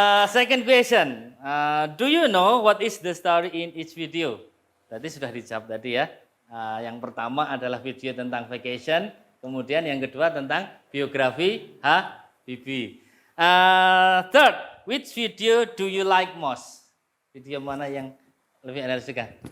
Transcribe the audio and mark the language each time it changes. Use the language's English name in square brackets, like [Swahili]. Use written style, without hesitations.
[English] Second question, do you know what is the story in each video? [Indonesian] Tadi sudah dijawab tadi ya. Yang pertama adalah video tentang vacation, kemudian yang kedua tentang biografi Habibie. [English] Third, which video do you like most? [Indonesian] Video mana yang lebih Anda suka?